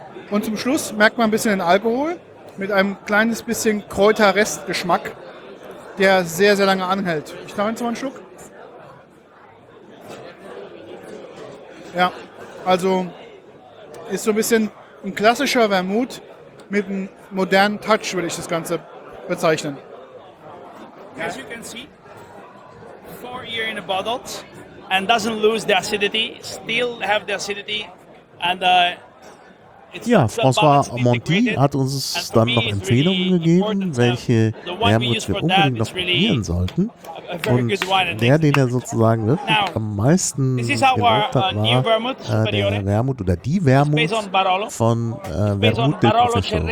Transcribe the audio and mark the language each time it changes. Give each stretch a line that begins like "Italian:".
German: Und zum Schluss merkt man ein bisschen den Alkohol mit einem kleines bisschen Kräuterrestgeschmack, der sehr, sehr lange anhält. Ich nehme jetzt mal einen Schluck. Ja, also ist so ein bisschen ein klassischer Vermouth, mit einem modernen Touch würde ich das Ganze bezeichnen.
English: As you can see, 4 years in a bottle and doesn't lose the acidity, still have the acidity and
German: ja, François Monti hat uns dann noch Empfehlungen gegeben, welche Vermouth wir unbedingt noch probieren sollten. Und der, den er sozusagen wirklich am meisten gemocht hat, war der Vermouth oder die Vermouth von Vermouth del Professor.